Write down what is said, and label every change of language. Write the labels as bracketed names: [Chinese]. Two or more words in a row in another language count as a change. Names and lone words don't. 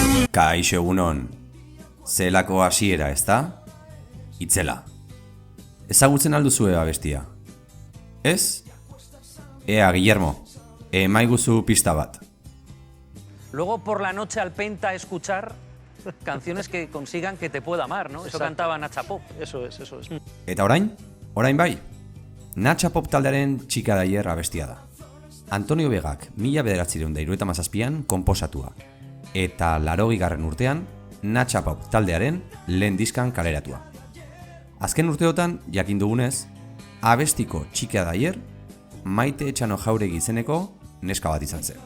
[Basque] Kaixo egunon, zelako hasiera, ezta? Itzela. Ezagutzen alduzue abestia? Ez? Ea, Guillermo, emaiguzu pista bat. [Spanish] Luego por la noche al Penta escuchar canciones que consigan que te pueda amar, ¿no? Eso Exacto. cantaba Nacha Pop. Eso es. [Basque] Eta orain? Orain bai? Nacha Pop taldearen txika daier abestia da. Antonio Begak 1977an konposatua. Eta 80garren urtean, Nacha Pop taldearen lehen diskan kaleratua. Azken urteotan, jakin dugunez, abestiko txika daier, Maite Etxano Jauregi izeneko neska bat izan zen.